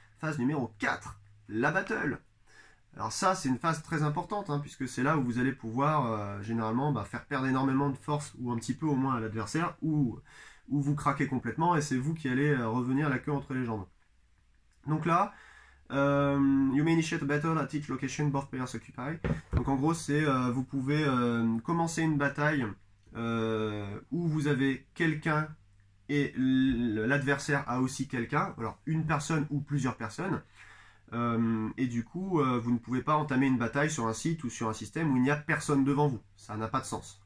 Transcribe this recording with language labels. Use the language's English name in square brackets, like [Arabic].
[French] Phase numéro 4, la battle. Alors ça, c'est une phase très importante, hein, puisque c'est là où vous allez pouvoir généralement faire perdre énormément de force, ou un petit peu au moins à l'adversaire, ou vous craquez complètement, et c'est vous qui allez revenir la queue entre les jambes. Donc là, [English] You may initiate a battle at each location both players occupy. [French] Donc en gros, c'est vous pouvez commencer une bataille où vous avez quelqu'un et l'adversaire a aussi quelqu'un, alors une personne ou plusieurs personnes. Et du coup, vous ne pouvez pas entamer une bataille sur un site ou sur un système où il n'y a personne devant vous. Ça n'a pas de sens.